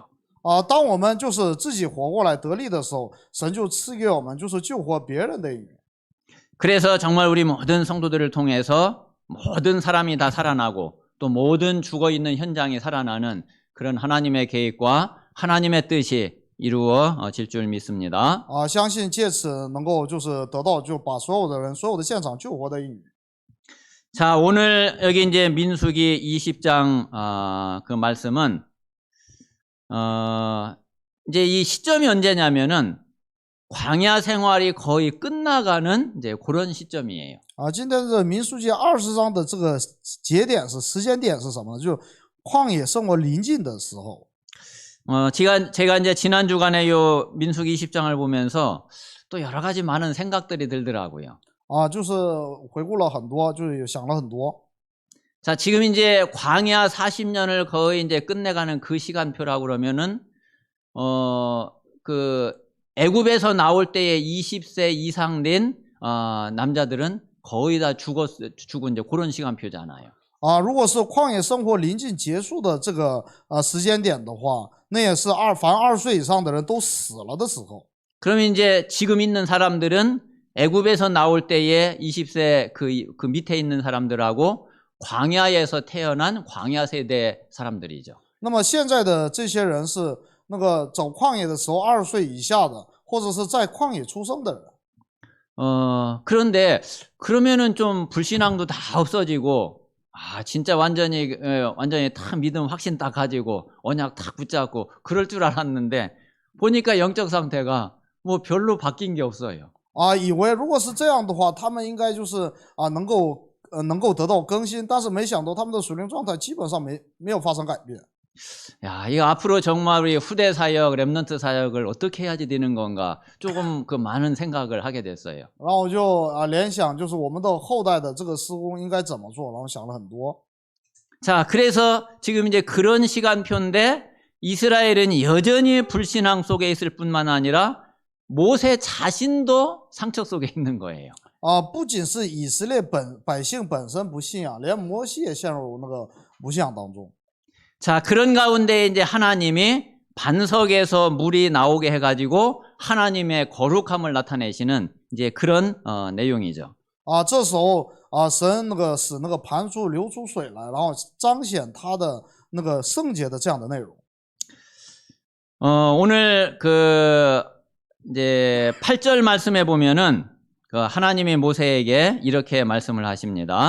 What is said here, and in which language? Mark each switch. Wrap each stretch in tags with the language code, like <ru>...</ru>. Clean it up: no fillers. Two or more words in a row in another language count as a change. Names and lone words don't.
<zh>当我们就是自己活过来得力的时候，神就赐给我们就是救活别人的应允。</zh> <ko>그래서 정말 우리 모든 성도들을 통해서 모든 사람이 다 살아나고 또 모든 죽어있는 현장이 살아나는 그런 하나님의 계획과 하나님의 뜻이 이루어질 줄 믿습니다.</ko> <zh>相信借此能够就是得到就把所有的人所有的现场救活的应允。</zh> <ko>자, 오늘 여기 이제 민수기 20장 그 말씀은 이제 이 시점이 언제냐면은 광야 생활이 거의 끝나가는 이제 그런 시점이에요.</ko> <zh>今天这民数记20章的这个节点是时间点是什么呢？就旷野生活临近的时候。</zh> <ko>제가 이제 지난 주간에 요 민수기 20장을 보면서 또 여러 가지 많은 생각들이 들더라고요.</ko> <zh>就是回顾了很多，就是想了很多。</zh> <ko>자, 지금 이제 광야 40년을 거의 이제 끝내가는 그 시간표라고 그러면은 그 애굽에서 나올 때에 20세 이상 된 남자들은 거의 다 죽은 이제 그런 시간표잖아요.</ko> <zh>如果是旷野生活临近结束的这个时间点的话，那也是凡20岁以上的人都死了的时候。</zh> <ko>그러면 이제 지금 있는 사람들은 애굽에서 나올 때에 20세 그 밑에 있는 사람들하고 광야에서 태어난 광야 세대 사람들이죠.</ko> <zh>那么现在的这些人是那个走旷野的时候20岁以下的，或者是在旷野出生的人。</zh> <ko>그런데 그러면은 좀 불신앙도 다 없어지고 진짜 완전히 딱 믿음 확신 딱 가지고 언약 딱 붙잡고 그럴 줄 알았는데 보니까 영적 상태가 뭐 별로 바뀐 게 없어요.</ko> <zh>以为如果是这样的话，他们应该就是能够得到更新，但是没想到他们的属灵状态基本上没有发生改变。</zh> <ko>야, 이거 앞으로 정말 우리 후대 사역, 렘넌트 사역을 어떻게 해야지 되는 건가 조금 그 많은 생각을 하게 됐어요.</ko> <zh>然后我就联想，就是我们的后代的这个施工应该怎么做，然后想了很多。</zh> <ko>자, 그래서 지금 이제 그런 시간표인데 이스라엘은 여전히 불신앙 속에 있을 뿐만 아니라 모세 자신도 상처 속에 있는 거예요.</ko> <zh>不仅是以色列百姓本身不信仰，连摩西也陷入那个不信仰当中。</zh> <ko>자, 그런 가운데 이제 하나님이 반석에서 물이 나오게 해가지고 하나님의 거룩함을 나타내시는 이제 그런 내용이죠.</ko> <zh>这时候神使那个磐石流出水来，然后彰显他的那个圣洁的这样的内容。</zh> <ko>오늘 그 이제 8절 말씀에 보면은 그 하나님이 모세에게 이렇게 말씀을 하십니다.</ko>